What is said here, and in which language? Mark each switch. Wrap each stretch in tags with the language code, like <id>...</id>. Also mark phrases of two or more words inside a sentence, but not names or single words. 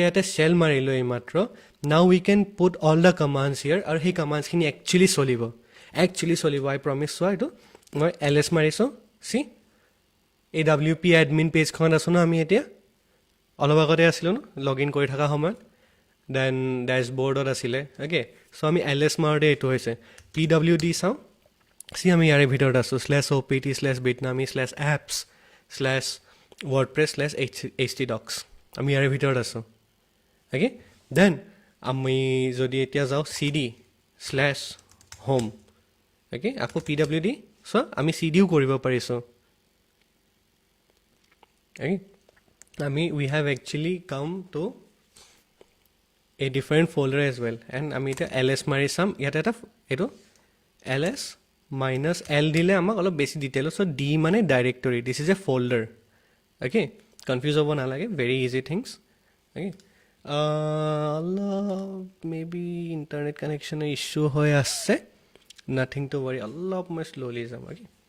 <as>ইয়াতে শ্বেল মাৰিলোঁ এইমাত্ৰ</as> <en>now we can put all the commands here</en> <as>আৰু সেই কমাণ্ডছখিনি একচুৱেলি চলিব</as> <en>I promise</en> <as>চোৱা এইটো মই LS মাৰিছোঁ চি এই WP এডমিন পেজখনত আছোঁ ন আমি এতিয়া অলপ আগতে আছিলোঁ ন লগ ইন কৰি থকা সময়ত দেন ডেছবৰ্ডত আছিলে</as> <en>okay so'</en> <as>আমি LS মাৰোঁতে এইটো হৈছে PWD চাওঁ চি আমি ইয়াৰে ভিতৰত আছোঁ /opt/bitnami/apps/wordpress/htdocs আমি ইয়াৰে ভিতৰত আছোঁ</as> <en>okay then</en> <as>আমি যদি এতিয়া যাওঁ CD/home অ'কে আকৌ PWD চ' আমি CDও কৰিব পাৰিছোঁ অ'কে</as> <en>we have actually come to a different folder as well and</en> <as>আমি এতিয়া LS মাৰি চাম ইয়াতে এটা এইটো LS -L দিলে আমাক অলপ বেছি ডিটেইলত চ' D মানে ডাইৰেক্টৰী</as> <en>this is a folder</en> <as>অ'কে কনফিউজ হ'ব নালাগে</as> <en>very easy things okay</en> <as>অলপ মেবি ইণ্টাৰনেট কানেকশ্যনৰ ইছ্যু হৈ আছে</as> <en>nothing to worry</en> <as>অলপ মই শ্ল'লি যাম অ'কে</as>